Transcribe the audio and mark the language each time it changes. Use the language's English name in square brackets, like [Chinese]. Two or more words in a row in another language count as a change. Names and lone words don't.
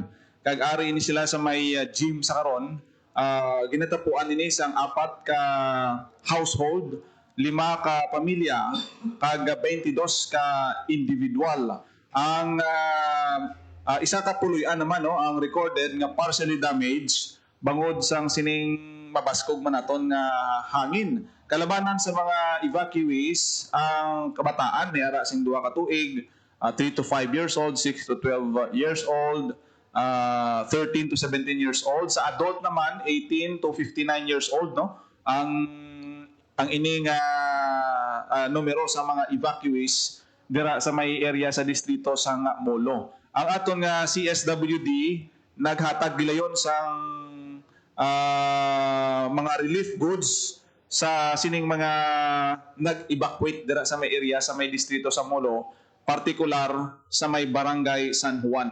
[Hiligaynon] Kag-ari ini sila sa may gym sa karon. Ginatapuan ini sang 4 ka household, 5 ka pamilya, kag 22 ka individual. Ang isa ka puloy-an naman no, ang recorded nga [English] partially damaged [Hiligaynon] bangod sang sining mabaskog man naton nga hangin. Kalabanan sa mga evacuees ang kabataan ni ara sing 2 ka tuig, [English] 3 to 5 years old, 6 to 12 years old, 13 to 17 years old. [Hiligaynon] Sa adult naman [English] 18 to 59 years old [Hiligaynon] no. Ang ining numero sa mga evacuees dira sa may area sa distrito sang Molo. Ang aton nga CSWD naghatag gilayon sang mga [English] relief goods [Hiligaynon] sa sining mga nag-evacuate dira sa may area sa may distrito sa Molo, partikular sa may Barangay San Juan.